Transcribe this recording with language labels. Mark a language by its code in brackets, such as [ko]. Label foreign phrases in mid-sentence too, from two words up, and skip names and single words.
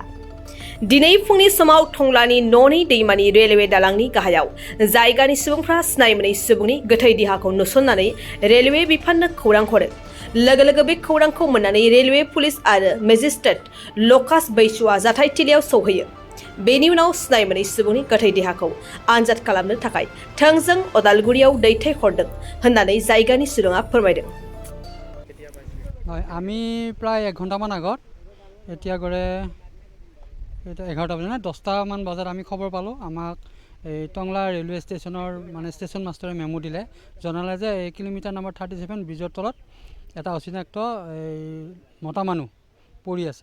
[brx] दिनै फुंनि समाव टंग्लानि न'नै दैमानि रेलवे दालांनि गाहायाव जायगानि सुबुंफ्रा सिनाय मोनै सुबुंनि गोथै देहाखौ नुसननानै रेलवे बिफाननो खौरां हरो। लोगो लोगो बे खौरांखौ मोननानै रेलवे पुलिस आरो मेजिस्ट्रेट लकास बैसुआ जाथायथिलियाव सौहैयो। बेनि उनाव सिनाय मोनै सुबुंनि गोथै देहाखौ आनजाद खालामनो थाखाय थोंजों अदालगुरियाव दैथायहरदों होननानै जायगानि सुबुङा फोरमायदों। [as] আমি প্ৰায় 1 ঘণ্টামান আগত এতিয়া গড়ে 11টা বজা নাই 10টামান বজাত আমি খবৰ পালোঁ। আমাক এই টংলা ৰেলৱে ষ্টেচনৰ মানে ষ্টেচন মাষ্টাৰে মেমো দিলে, জনালে যে এই কিলোমিটাৰ নম্বৰ 37 ব্ৰিজৰ তলত এটা অচিনাক্ত এই মতা মানুহ পৰি আছে।